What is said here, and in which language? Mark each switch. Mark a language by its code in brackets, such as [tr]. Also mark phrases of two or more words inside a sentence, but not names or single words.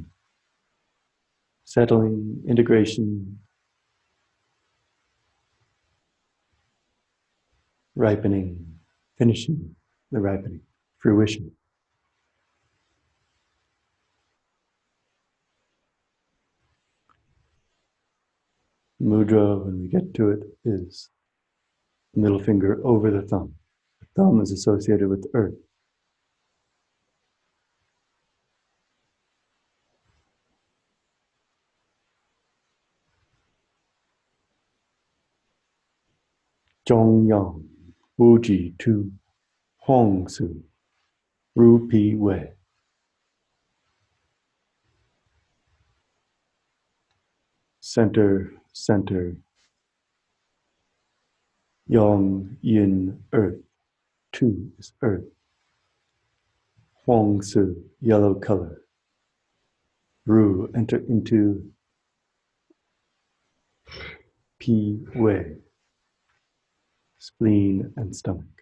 [en] Settling, integration, ripening, finishing the ripening, fruition. Mudra, when we get to it, is middle finger over the thumb. The thumb is associated with earth. [zh] 中央，戊己土，黄色，入脾胃. [en] Center, center, Yang, Yin, earth. Tu is earth. [zh] 黄色, [en] yellow color. Ru, enter into [zh] 脾胃, [en] spleen and stomach.